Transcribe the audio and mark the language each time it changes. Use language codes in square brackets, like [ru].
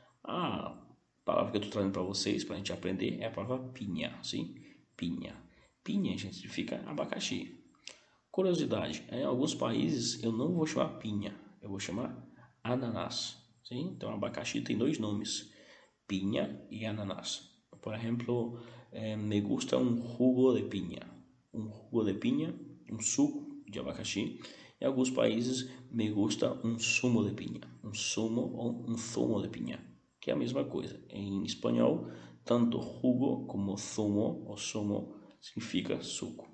[pt] A palavra que eu estou trazendo para vocês, para a gente aprender, é a palavra pinha, sim? Pinha. Pinha, gente, significa abacaxi. Curiosidade, em alguns países eu não vou chamar pinha, eu vou chamar ananás, sim? Então, abacaxi tem dois nomes, pinha e ananás. [es] Por exemplo, me gusta un jugo de piña. [pt] Um [es] jugo de piña, [pt] um suco de abacaxi. Em alguns países, [es] me gusta um sumo de piña. [pt] Um sumo ou um [es] zumo de piña, [pt] que é a mesma coisa. Em espanhol, tanto jugo como zumo ou sumo significa suco.